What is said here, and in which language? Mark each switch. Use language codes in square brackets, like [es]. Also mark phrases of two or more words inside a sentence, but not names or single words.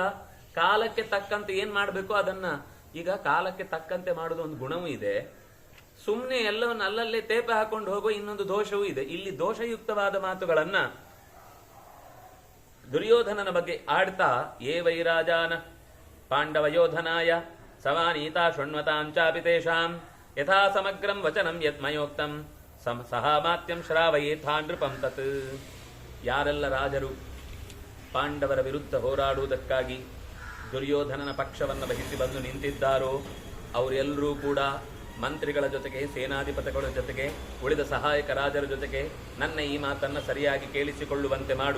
[kn] ಕಾಲಕ್ಕೆ ತಕ್ಕಂತೆ ಏನ್ ಮಾಡಬೇಕು ಅದನ್ನ ಈಗ ಕಾಲಕ್ಕೆ ತಕ್ಕಂತೆ ಮಾಡುದು ಒಂದು ಗುಣವೂ ಇದೆ. ಸುಮ್ಮನೆ ಎಲ್ಲವನ್ನು ಅಲ್ಲಲ್ಲೇ ತೇಪೆ ಹಾಕೊಂಡು ಹೋಗೋ ಇನ್ನೊಂದು ದೋಷವೂ ಇದೆ. ಇಲ್ಲಿ ದೋಷಯುಕ್ತವಾದ ಮಾತುಗಳನ್ನ ದುರ್ಯೋಧನನ ಬಗ್ಗೆ ಆಡ್ತಾ, [sa] ಏ ವೈರಾಜಾನ ಪಾಂಡವ ಯೋಧನಾಯ ಸವಾನೀತಾ ಶೃಣ್ವತಾಂಚಾಪಿ ತೇಷಾಂ ಯಥಾ ಸಮಗ್ರಂ ವಚನಂ ಯತ್ಮಯೋಕ್ತಂ ಸಹಾಮಾತ್ಯಂ ಶ್ರಾವಯೇಥಾ ನೃಪಂ ತತ್. [kn] ಯಾರೆಲ್ಲ ರಾಜರು ಪಾಂಡವರ ವಿರುದ್ಧ ಹೋರಾಡುವುದಕ್ಕಾಗಿ ದುರ್ಯೋಧನನ ಪಕ್ಷವನ್ನು ವಹಿಸಿ ಬಂದು ನಿಂತಿದ್ದಾರೋ ಅವರೆಲ್ಲರೂ ಕೂಡ ಮಂತ್ರಿಗಳ ಜೊತೆಗೆ, ಸೇನಾಧಿಪತಿಗಳ ಜೊತೆಗೆ, ಉಳಿದ ಸಹಾಯಕ ರಾಜರ ಜೊತೆಗೆ ನನ್ನ ಈ ಮಾತನ್ನು ಸರಿಯಾಗಿ ಕೇಳಿಸಿಕೊಳ್ಳುವಂತೆ ಮಾಡು.